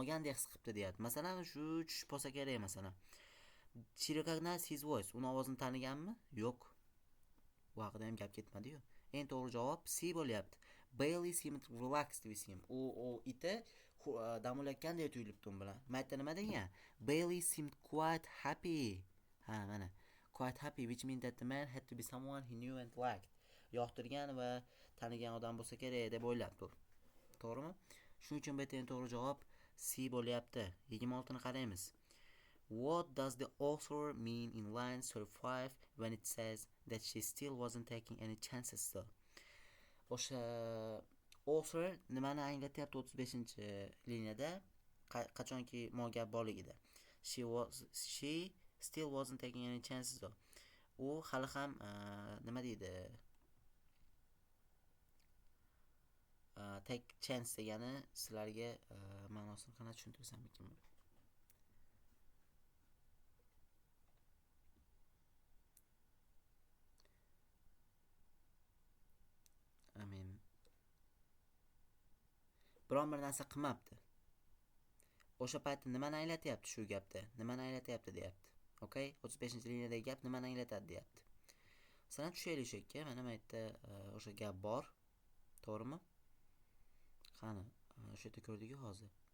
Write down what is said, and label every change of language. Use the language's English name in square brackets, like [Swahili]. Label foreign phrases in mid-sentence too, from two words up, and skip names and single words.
[Uzbek] O'shuni damogandek his qilibdi deyapti. Masalan, shu tushib qolsa kerak masalan. [English] She recognized his voice. [Uzbek] Uni ovozini taniganmi? Yo'q. Bu haqida ham gap ketmadi-yu. Eng to'g'ri javob C bo'lyapti. [English] Bailey seemed relaxed with him. [Uzbek] U iti dam olayotgandek tuyulibdi u bilan. Maytda nima degan? [English] Bailey seemed quite happy. [Uzbek] Ha, mana. [English] Quite happy, which means that the man had to be someone he knew and liked. [Uzbek] Yoqtirgan va tanigan odam bo'lsa kerak deb o'ylabdi. To'g'rimi? Shuning uchun bu yerda to'g'ri javob C bo'lyapti. 26ni qaraymiz. [English] What does the author mean in line 35 when it says that she still wasn't taking any chances though? [Uzbek] O'sha author nimani anglatyapti 35-liniyada? Qachonki gap borligida. [English] She still wasn't taking any chances though. [Uzbek] U hali ham nima deydi? [English] Take chance [Uzbek] degani sizlarga ma'nosini qana tushuntirsam ekan buni. Biron bir narsa qilmabdi. O'sha paytda nimani anglatyapti shu gapda? Nimani anglatyapti deyapti. Okay? 35-liniyadagi gap nimani anglatadi deyapti. Sana tushaylik shu yerga. Mana bu yerda o'sha gap bor. To'g'rimi? Qani, shu yerda ko'rdik-ku hozir.